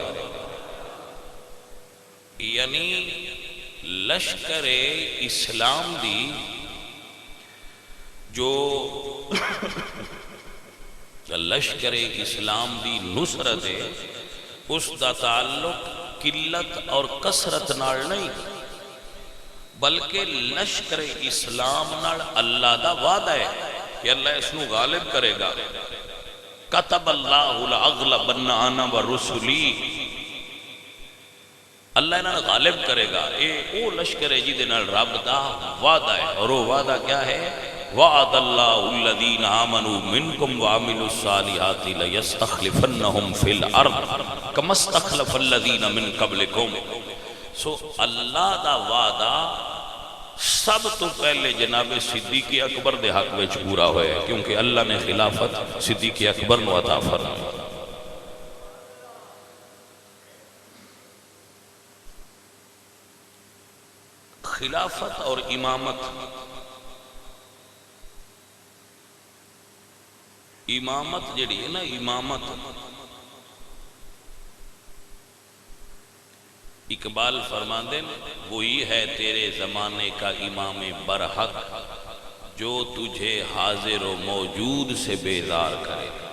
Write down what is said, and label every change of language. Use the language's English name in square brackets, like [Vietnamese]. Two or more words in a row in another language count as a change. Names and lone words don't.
[Punjabi] یعنی لشکر اسلام دی جو لشکر اسلام دی نصرت ہے اس دا تعلق قلت اور کثرت نال نہیں بلکہ لشکر اسلام نال اللہ دا وعدہ ہے کہ اللہ اس نو غالب کرے گا۔ [Arabic] کتب اللہ لأغلبن انا ورسلی، [Punjabi] اللہ انہاں غالب کرے گا۔ او لشکر ہے جی دے نال رب دا وعدہ ہے، [Urdu] اور وہ وعدہ کیا ہے؟ [Arabic] وعد اللہ الذین آمنوا منکم وعملوا الصالحات لیستخلفنہم فی الارض کما استخلف الذین من قبلکم۔ [Punjabi] سو اللہ دا وعدہ سب تو پہلے جناب صدیق اکبر دے حق میں پورا ہوئے کیونکہ اللہ نے خلافت صدیق اکبر نو عطا فرمائی۔ [Urdu] خلافت اور امامت، [Punjabi] امامت جڑی ہے نا، امامت اقبال فرماندے [Urdu] وہی ہے تیرے زمانے کا امام برحق جو تجھے حاضر و موجود سے بیزار کرے۔